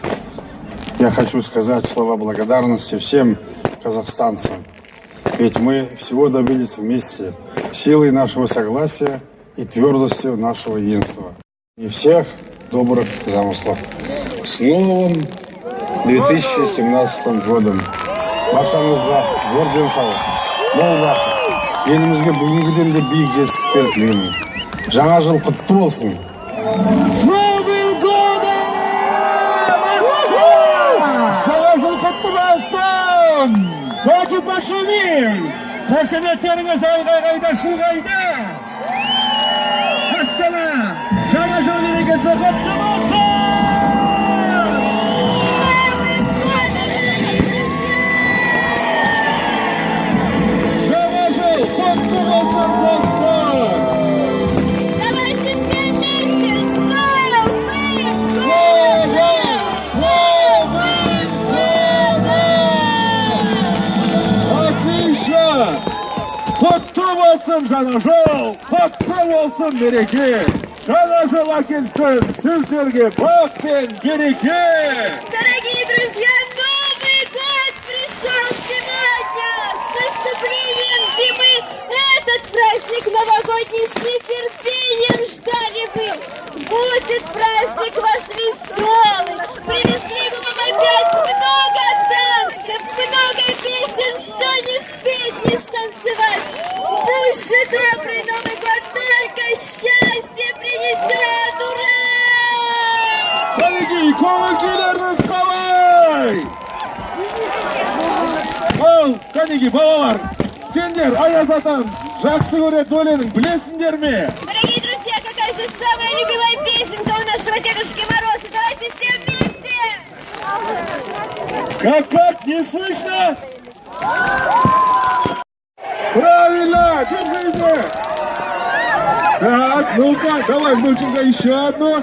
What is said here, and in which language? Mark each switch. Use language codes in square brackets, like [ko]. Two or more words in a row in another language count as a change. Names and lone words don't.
[ru] Я хочу сказать слова благодарности всем казахстанцам, ведь мы всего добились вместе, силой нашего согласия и твердостью нашего единства. И всех добрых замыслов. С новым 2017 годом. [kk] Баршаңызға зор денсаулық, мол бақыт, елімізге бүгінгіден де биік жетістіктер тілеймін. Жаңа жыл құтты болсын. [ru] С Новым годом! [kk] Жаңа жыл құтты болсын! [ru] Хоть пошумим! [kk] Қошеметтеріңіз айғайда шуғайда! Астана! Жаңа жыл мерекесі құтты болсын! [ru] Давайте все вместе с Отлично! [kk] Құтты болсын жаңа жыл, құтты болсын мереке. Жаңа жыл әкелсін сіздерге бақ пен береке. [ru] Дорогие друзья, Новый год пришел сегодня! С наступлением зимы! Этот праздник новогодний с нетерпением ждали вы! Будет праздник ваш веселый! Привезли мы вам опять много танцев, много песен, все не спеть, не станцевать! Пусть же добрый Новый год только счастье принесет! Ура! Дорогие, [kk] көңіл-күйлеріңіз қалай? Ал, кәнеги, балалар, сендер Аяз атан жақсы көретін өлеңін білесіңдер ме? [ru] Дорогие друзья, какая же самая любимая песенка у нашего Дедушки Мороза? Давайте все вместе! Как, не слышно? Правильно, держите! Так, ну-ка, давай, внученька, еще одну.